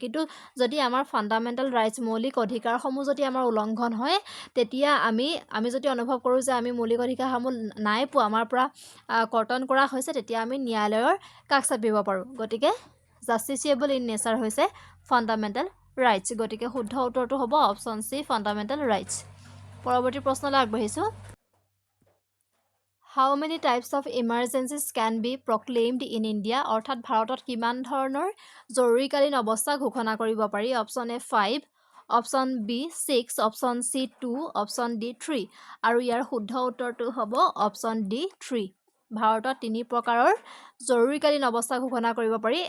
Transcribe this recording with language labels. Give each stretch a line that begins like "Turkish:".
Assamese: কিন্তু যদি আমাৰ ফাণ্ডামেণ্টেল ৰাইটছ মৌলিক অধিকাৰসমূহ যদি আমাৰ উলংঘন হয় তেতিয়া আমি যদি অনুভৱ কৰোঁ যে আমি মৌলিক অধিকাৰসমূহ নাই পোৱা, আমাৰ পৰা কৰ্তন কৰা হৈছে, তেতিয়া আমি ন্যায়ালয়ৰ কাষ চাপিব পাৰোঁ। গতিকে জাষ্টিচিয়েবল ইন নেচাৰ হৈছে ফাণ্ডামেণ্টেল ৰাইটছ। গতিকে শুদ্ধ উত্তৰটো হ'ব অপশ্যন চি ফাণ্ডামেণ্টেল ৰাইটছ। পৰৱৰ্তী প্ৰশ্নলৈ আগবাঢ়িছোঁ।
English: How many types of emergencies can be proclaimed in India?
Assamese: অৰ্থাৎ ভাৰতত কিমান ধৰণৰ জৰুৰীকালীন অৱস্থা ঘোষণা কৰিব পাৰি? Option A 5, option B 6, option C 2, option D 3। আৰু ইয়াৰ শুদ্ধ উত্তৰটো হ'ব অপশ্যন ডি 3। ভাৰতত 3 প্ৰকাৰৰ জৰুৰীকালীন অৱস্থা ঘোষণা কৰিব পাৰি।